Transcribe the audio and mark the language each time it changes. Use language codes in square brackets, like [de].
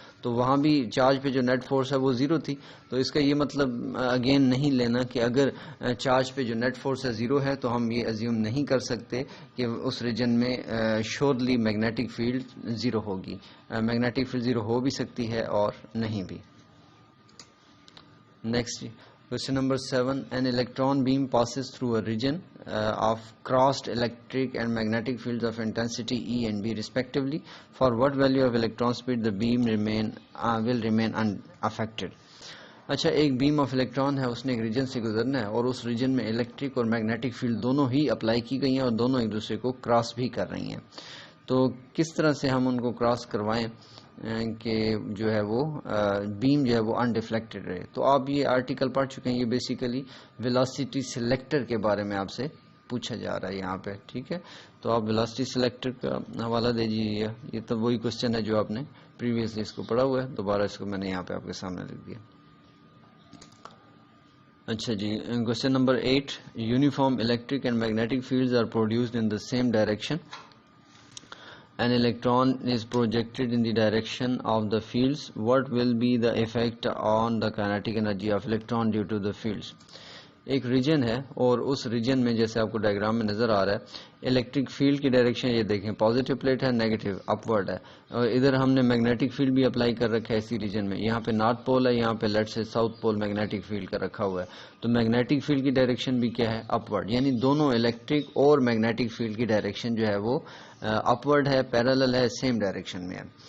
[ur] تو وہاں بھی چارج پہ جو نیٹ فورس ہے وہ زیرو تھی. تو اس کا یہ مطلب اگین نہیں لینا کہ اگر چارج پہ جو نیٹ فورس ہے زیرو ہے تو ہم یہ ازیوم نہیں کر سکتے کہ اس ریجن میں شورلی میگنیٹک فیلڈ زیرو ہوگی. میگنیٹک فیلڈ زیرو ہو بھی سکتی ہے اور نہیں بھی. [en] Next question number 7. An electron beam passes through a region of crossed electric and magnetic fields of intensity E and B respectively. For what value of electron speed the beam will remain unaffected. [ur] اچھا ایک beam of electron ہے, اس نے ایک region سے گزرنا ہے اور اس region میں الیکٹرک اور میگنیٹک فیلڈ دونوں ہی اپلائی کی گئی ہیں اور دونوں ایک دوسرے کو کراس بھی کر رہی ہیں. تو کس طرح سے ہم ان کو کراس کروائیں کہ جو ہے وہ بیم جو ہے وہ انڈیفلیکٹڈ رہے. تو آپ یہ آرٹیکل پڑھ چکے ہیں, یہ بیسیکلی ویلاسٹی سلیکٹر کے بارے میں آپ سے پوچھا جا رہا ہے یہاں پہ, ٹھیک ہے. تو آپ ویلاسٹی سلیکٹر کا حوالہ دے دیجیے. یہ تو وہی کوشچن ہے جو آپ نے پریویسلی اس کو پڑھا ہوا ہے, دوبارہ اس کو میں نے یہاں پہ آپ کے سامنے لکھ دیا. اچھا جی, question number 8. [en] Uniform electric and magnetic fields are produced in the same direction. An electron is projected in the direction of the fields. What will be the effect on the kinetic energy of electron due to the fields? [ur] ایک region ہے اور اس region میں جیسے آپ کو diagram میں نظر آ رہا ہے الیکٹرک فیلڈ کی ڈائریکشن یہ دیکھیں پازیٹیو پلیٹ ہے, نیگیٹو اپورڈ ہے, اور ادھر ہم نے میگنیٹک فیلڈ بھی اپلائی کر رکھا ہے اسی ریجن میں. یہاں پہ نارتھ پول ہے, یہاں پہ لیٹ سے ساؤتھ پول میگنیٹک فیلڈ کا رکھا ہوا ہے. تو میگنیٹک فیلڈ کی ڈائریکشن بھی کیا ہے, اپورڈ, یعنی دونوں الیکٹرک اور میگنیٹک فیلڈ کی ڈائریکشن جو ہے وہ اپورڈ ہے, پیرالل ہے, سیم ڈائریکشن میں ہے.